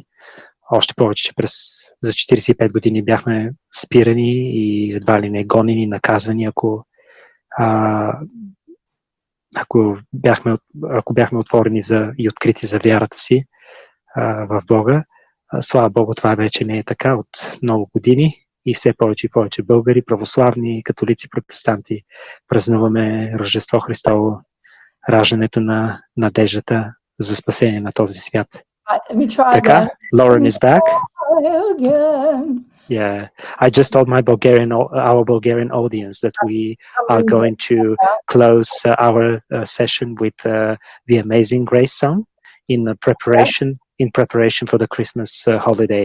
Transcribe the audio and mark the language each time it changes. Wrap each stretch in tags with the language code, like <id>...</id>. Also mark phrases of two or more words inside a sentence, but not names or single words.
<bg>Още повече, че за 45 години бяхме спирани и едва ли не гонени, наказвани, ако бяхме отворени и открити за вярата си в Бога. Слава Богу, това вече не е така от много години и все повече и повече българи, православни, католици, протестанти празнуваме Рождество Христово, раждането на надеждата за спасение на този свят. Така,</bg> <en>Lauren is back. Yeah, I just told our Bulgarian audience that we are going to close our session with the Amazing Grace song in preparation for the Christmas holidays.</en>